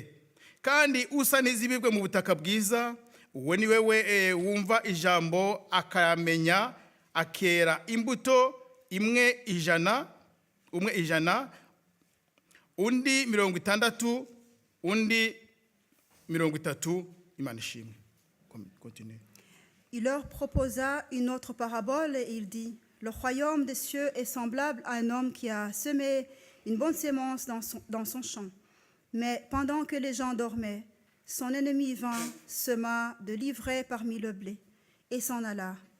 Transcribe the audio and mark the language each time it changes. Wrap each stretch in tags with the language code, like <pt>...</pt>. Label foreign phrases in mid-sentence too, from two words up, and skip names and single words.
<rw>Kandi usa n'izibibwe mu butaka bwiza, uwo ni we wumva ijambo akamenya, akera imbuto umwe ijana, undi 60, undi 30. Imana ishimwe.</rw> <fr>Continue. Il leur proposa une autre parabole et il dit: Le royaume des cieux est semblable à un homme qui a semé une bonne sémence dans son champ. Mais pendant que les gens dormaient, son ennemi vint, sema de l'ivraie parmi le blé et s'en alla.</fr>